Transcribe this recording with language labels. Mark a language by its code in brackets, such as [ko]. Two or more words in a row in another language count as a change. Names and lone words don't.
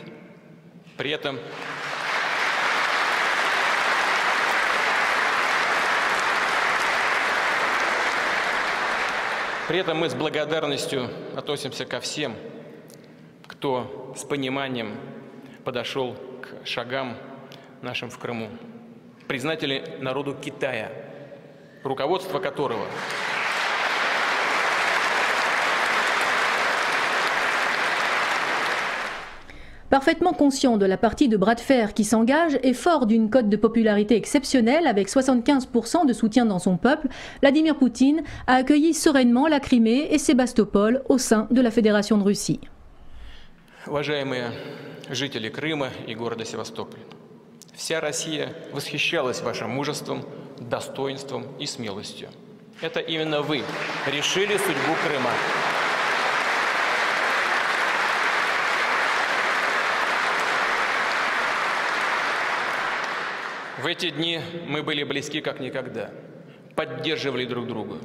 [ru] При этом мы с благодарностью относимся ко всем, кто с пониманием подошел к шагам нашим в Крыму. Признательны народу Китая, руководство которого [fr] Parfaitement conscient de la partie de bras de fer qui s'engage et fort d'une cote de popularité exceptionnelle avec 75% de soutien dans son peuple, Vladimir Poutine a accueilli sereinement la Crimée et Sébastopol au sein de la Fédération de Russie. [ru] Уважаемые жители Крыма и города Севастополь, вся Россия восхищалась вашим мужеством, достоинством и смелостью. Это именно вы решили судьбу Крыма. В эти дни мы были близки как никогда, поддерживали друг друга.